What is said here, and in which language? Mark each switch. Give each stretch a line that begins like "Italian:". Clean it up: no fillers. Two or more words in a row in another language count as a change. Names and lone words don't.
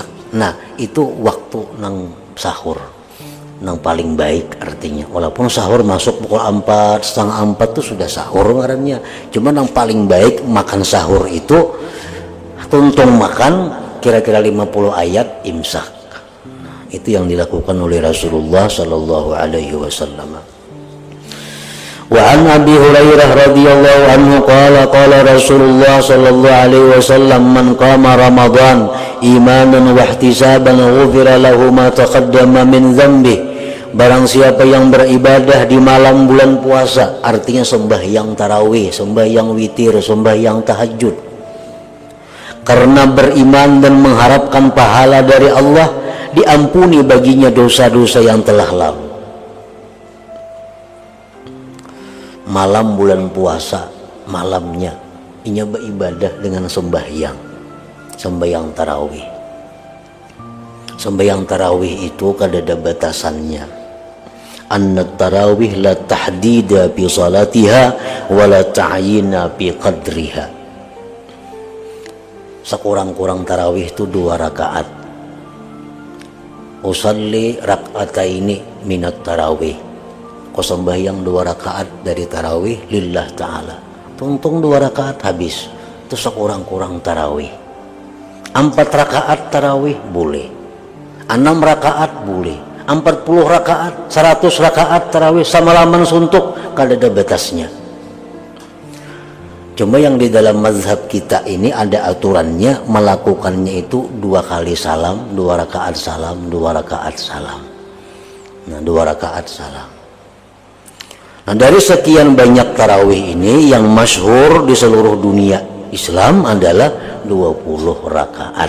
Banjar: Nah itu waktu nang sahur nang paling baik artinya. Walaupun sahur masuk pukul 4, setengah 4 tuh sudah sahur ngarannya. Cuma nang paling baik makan sahur itu tuntung makan kira-kira 50 ayat imsak.
Indonesian: Itu yang dilakukan oleh Rasulullah
Arabic: صلى الله عليه وسلم. وعن أبي هريرة رضي الله عنه قال قال رسول الله صلى الله عليه وسلم من قام رمضان إيمانا واحتسابا غفر له ما تقدم من ذنبه.
Indonesian: Barang siapa yang beribadah di malam bulan puasa, artinya sembahyang tarawih, sembahyang witir, sembahyang tahajud, karena beriman dan mengharapkan pahala dari Allah, diampuni baginya dosa-dosa yang telah lalu.
Banjar: Malam bulan puasa, malamnya inya beribadah dengan sembahyang tarawih. Sembahyang tarawih itu kada ada batasannya.
Arabic: أن التراويح لا تحديد في صلاتها ولا تعيين في قدرها.
Indonesian: Sekurang-kurang tarawih itu 2 rakaat.
Arabic: أصلي ركعتين من التراويح.
Banjar: Kau sembahyang 2 rakaat dari tarawih
Arabic: لله تعالى.
Banjar: Tuntung 2 rakaat habis.
Indonesian: Itu sekurang-kurang tarawih. 4 rakaat tarawih boleh. 6 rakaat boleh.
Banjar: 40 rakaat, 100 rakaat tarawih sama laman suntuk, kada ada batasnya.
Indonesian: Cuma yang di dalam mazhab kita ini ada aturannya, melakukannya itu 2 kali salam, 2 rakaat salam, 2 rakaat salam.
Banjar: Nah 2 rakaat salam.
Indonesian: Nah dari sekian banyak tarawih ini yang masyhur di seluruh dunia Islam adalah 20 rakaat.